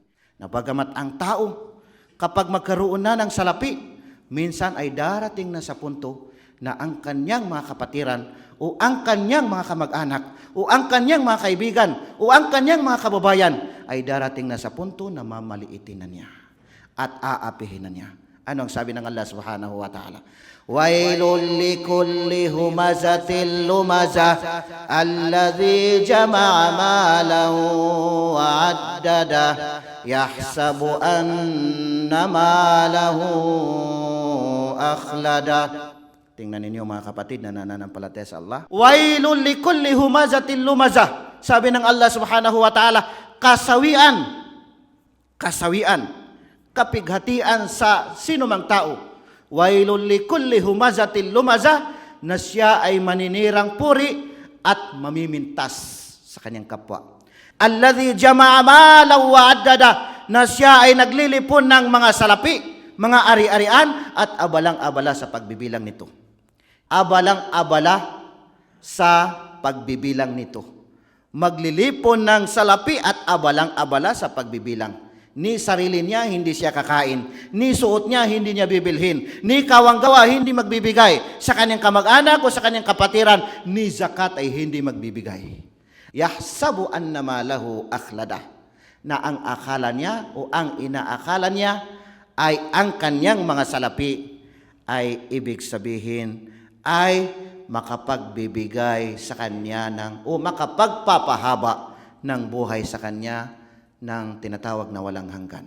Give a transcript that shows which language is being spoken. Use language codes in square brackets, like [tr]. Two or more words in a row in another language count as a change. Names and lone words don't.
[tl] Na bagamat ang tao, kapag magkaroon na ng salapi, minsan ay darating na sa punto na ang kanyang mga kapatiran o ang kanyang mga kamag-anak o ang kanyang mga kaibigan o ang kanyang mga kababayan ay darating na sa punto na mamaliitin na niya at aapihin na niya. Ano ang sabi ng Allah [ar] سبحانه وتعالى? ويل لكل همزة لمزة الذي جمع مالا وعدده يحسب أن ماله أخلده. [tl] Tingnan ninyo mga kapatid na nananampalataya sa Allah. [ar] ويل لكل همزة لمزة. [tl] Sabi ng Allah [ar] سبحانه وتعالى, [tl] kasawian, kapighatian sa sinumang tao. [ar] ويل لكل همزة لمزة, [tl] na siya ay maninirang puri at mamimintas sa kanyang kapwa. [ar] الذي جمع مالا وعدده, [tl] na siya ay naglilipon ng mga salapi, mga ari-arian at abalang-abala sa pagbibilang nito. Abalang-abala sa pagbibilang nito. Maglilipon ng salapi at abalang-abala sa pagbibilang. Ni sarili niya hindi siya kakain, ni suot niya hindi niya bibilhin, ni kawanggawa hindi magbibigay sa kanyang kamag-anak o sa kanyang kapatiran, ni zakat ay hindi magbibigay. [ar] يحسب أن ماله أخلده, [tl] na ang akala niya o ang inaakala niya ay ang kanyang mga salapi ay ibig sabihin ay makapagbibigay sa kanya o makapagpapahaba ng buhay sa kanya ng tinatawag na walang hanggan.